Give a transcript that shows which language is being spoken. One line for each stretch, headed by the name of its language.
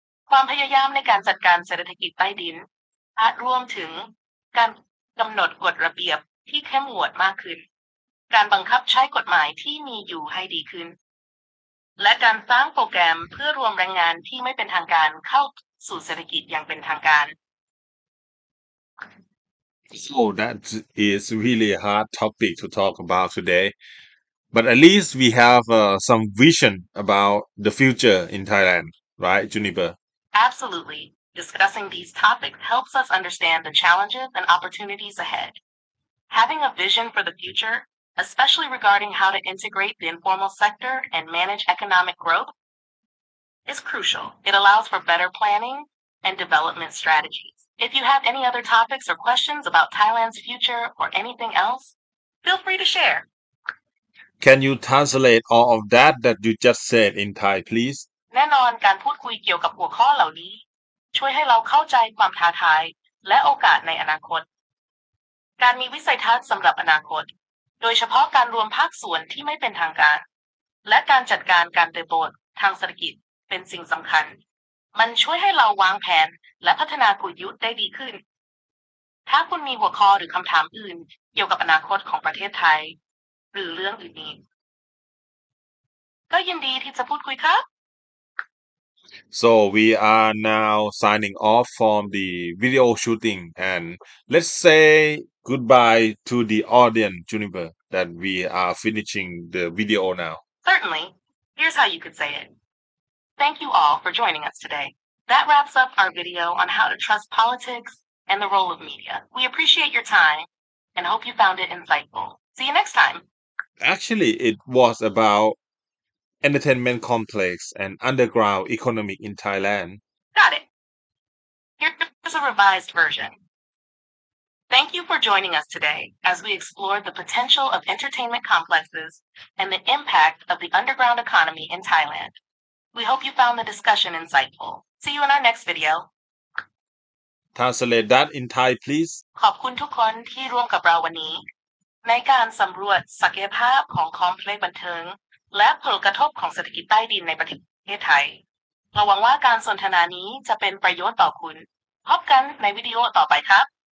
Thai: ความพยายามในการจัดการเศรษฐกิจใต้ดินอาจรวมถึงการกำหนดกฎระเบียบที่เข้มงวดมากขึ้นการบังคับใช้กฎหมายที่มีอยู่ให้ดีขึ้นและการสร้างโปรแกรมเพื่อรวมแรงงานที่ไม่เป็นทางการเข้าสู่เศรษฐกิจอย่างเป็นทางการ
English: So that is really a hard topic to talk about today. But at least we have some vision about the future in Thailand, right, Juniper? Absolutely. Discussing these topics helps us understand the challenges and opportunities ahead. Having a vision for the future, especially regarding how to integrate the informal sector and manage economic growth, is crucial. It allows for better planning and development strategies. If you have any other topics or questions about Thailand's future or anything else, feel free to share. Can you translate all of that you just said in Thai, please?
Thai: แน่นอนการพูดคุยเกี่ยวกับหัวข้อเหล่านี้ช่วยให้เราเข้าใจความท้าทายและโอกาสในอนาคตการมีวิสัยทัศน์สำหรับอนาคตโดยเฉพาะการรวมภาคส่วนที่ไม่เป็นทางการและการจัดการการเติบโตทางเศรษฐกิจเป็นสิ่งสำคัญมันช่วยให้เราวางแผนและพัฒนากลยุทธ์ได้ดีขึ้นถ้าคุณมีหัวข้อหรือคำถามอื่นเกี่ยวกับอนาคตของประเทศไทยหรือเรื่องอื่นๆก็ยินดีที่จะพูดคุยครับ
English: So we are now signing off from the video shooting and let's say goodbye to the audience, Juniper, that we are finishing the video now. Certainly. Here's how you could say it. Thank you all for joining us today. That wraps up our video on how to trust politics and the role of media. We appreciate your time and hope you found it insightful. See you next time. Actually, it was about entertainment complex and underground economic in Thailand. Got it. Here's a revised version. Thank you for joining us today as we explored the potential of entertainment complexes and the impact of the underground economy in Thailand. We hope you found the discussion insightful. See you in our next video. Translate that in Thai, please.
Thai: ขอบคุณทุกคนที่ร่วมกับเราวันนี้ในการสำรวจศักยภาพของคอมเพล็กซ์บันเทิงและผลกระทบของเศรษฐกิจใต้ดินในประเทศไทยเราหวังว่าการสนทนานี้จะเป็นประโยชน์ต่อคุณพบกันในวิดีโอต่อไปครับ